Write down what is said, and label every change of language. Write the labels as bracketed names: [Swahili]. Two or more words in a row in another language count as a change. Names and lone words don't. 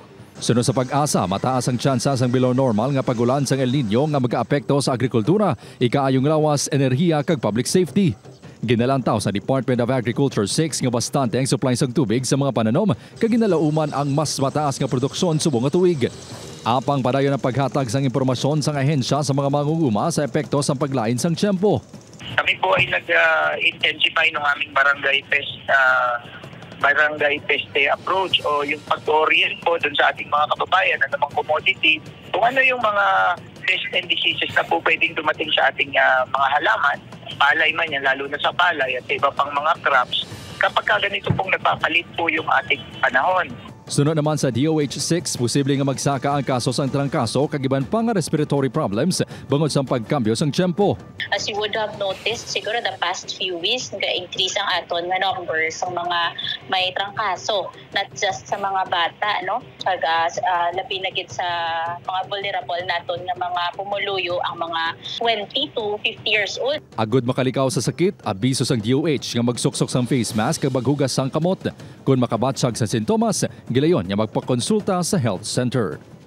[Hiligaynon] Sunod sa Pag-asa, mataas ang tsansa sang below normal nga pagulan sang El Nino nga mag-aapekto sa agrikultura, ikaayong lawas, enerhiya kag [English] public safety. [Hiligaynon] Ginalantaw sa Department of Agriculture 6 nga bastante ang supply sang tubig sa mga pananom kag ginalauman ang mas mataas nga produksyon subong nga tuig. Apang padayon ang paghatag sang impormasyon sang ahensya sa mga mangunguma sa epekto sang paglain sang tiyempo. [Filipino] Kami po ay nag-intensify ng aming barangay peste approach o yung pag-orient po dun sa ating mga kababayan na namang commodity. Kung ano yung mga [English] pest and diseases [Filipino] na po pwedeng dumating sa ating mga halaman, palay man yan, lalo na sa palay at iba pang mga crops, kapag ganito pong nagpapalit po yung ating panahon. [Hiligaynon] Sunod naman sa DOH-6, posible nga magsaka ang kaso sang trangkaso kag iban pang [English] respiratory problems [Hiligaynon] bangod sa pagkambyo sang tiyempo. [English] As you would have noticed, siguro the past few weeks, [Hiligaynon] nag-increase ang aton nga numbers ng mga may trangkaso. [English] Not just [Filipino] sa mga bata, no? [Hiligaynon] Kag labi na gid sa mga vulnerable naton nga mga pumuluyo ang mga 20 to 50 [English] years old. [Hiligaynon] Agud makalikaw sa sakit, abiso sang DOH nga magsuksok sang face mask kag maghugas sang kamot. Kung makabatsag sa sintomas, gilayon nga magpakonsulta sa health center.